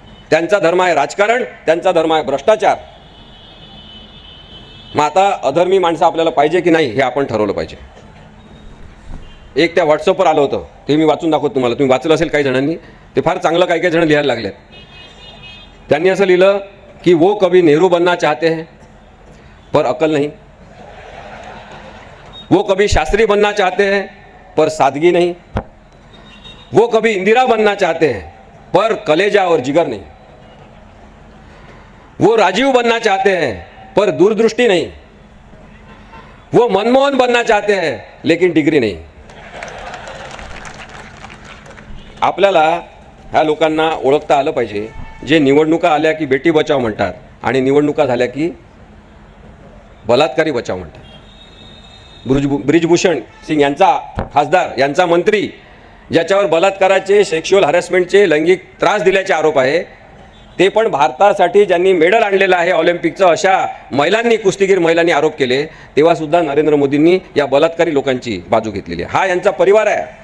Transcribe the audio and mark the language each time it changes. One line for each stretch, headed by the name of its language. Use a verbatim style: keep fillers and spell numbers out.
Marathi: त्यांचा धर्म आहे राजकारण, त्यांचा धर्म आहे भ्रष्टाचार. मग आता अधर्मी माणसं आपल्याला पाहिजे की नाही हे आपण ठरवलं पाहिजे. एक त्या व्हॉट्सअपवर आलं होतं, ते मी वाचून दाखवतो तुम्हाला, तुम्ही वाचलं असेल काही जणांनी, ते फार चांगलं काही काही जण लिहायला लागले. त्यांनी असं लिहिलं की
Hindi: वो कभी नेहरू बनना चाहते हैं पर अकल नहीं, वो कभी शास्त्री बनना चाहते हैं पर सादगी नहीं, वो कभी इंदिरा बनना चाहते हैं पर कलेजा और जिगर नहीं, वो राजीव बनना चाहते हैं पर दूरदृष्टि नहीं, वो मनमोहन बनना चाहते हैं लेकिन डिग्री नहीं.
Marathi: आपल्याला ह्या लोकांना ओळखता आलं पाहिजे जे निवडणुका आल्या की बेटी बचाव म्हणतात आणि निवडणुका झाल्या की बलात्कारी बचाव म्हणतात. ब्रिज ब्रिजभूषण सिंग यांचा खासदार, यांचा मंत्री ज्याच्यावर बलात्काराचे, सेक्शुअल हॅरॅसमेंटचे, लैंगिक त्रास दिल्याचे आरोप आहे, ते पण भारतासाठी ज्यांनी मेडल आणलेलं आहे ऑलिम्पिकचं, अशा महिलांनी, कुस्तीगीर महिलांनी आरोप केले तेव्हासुद्धा नरेंद्र मोदींनी या बलात्कारी लोकांची बाजू घेतलेली आहे. हा यांचा परिवार आहे.